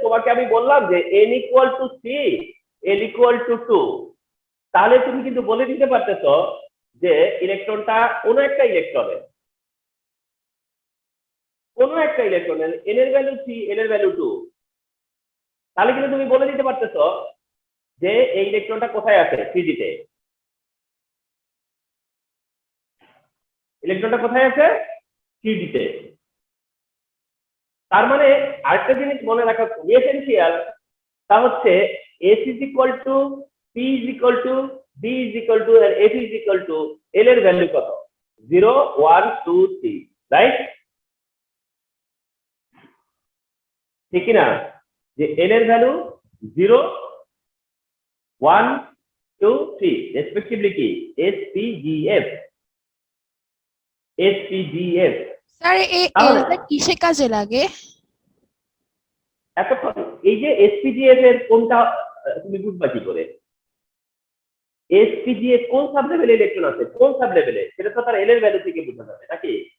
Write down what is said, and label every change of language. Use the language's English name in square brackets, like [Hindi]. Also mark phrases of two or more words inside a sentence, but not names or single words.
[Bangla] তোমাকে আমি বললাম যে [English] n equal to 3 l equal to 2, [Bangla] তাহলে তুমি কিন্তু বলে দিতে পারতেছো যে ইলেকট্রনটা কোনো একটা ইলেকট্রনের n এর ভ্যালু 3 l এর ভ্যালু 2, তাহলে কিন্তু তুমি বলে দিতে পারতেছো যে এই ইলেকট্রনটা কোথায় আছে 3d তে, ইলেকট্রনটা কোথায় আছে 3d তে। তার মানে আরেকটা জিনিস মনে রাখা খুবই এসেনশিয়াল, তা হচ্ছে [English] s is equal to p is equal to d is equal to and f is equal to l [Bangla] এর ভ্যালু কত 0 1 2 3, রাইট? ঠিক না, যে l এর ভ্যালু 0 1 2 3 রেসপেক্টিভলি কি s p g f, s p g f। স্যার এই এলটা কিসে কাজে লাগে? এতক্ষণ এই যে এসপিজিএফ এর কোনটা তুমি বুঝবা কি করে? এসপিজিএফ কোন সাব লেভেলে ইলেকট্রন আছে, কোন সাব লেভেলে, সেটা তো তার এল এর ভ্যালু থেকে বোঝা যাবে নাকি?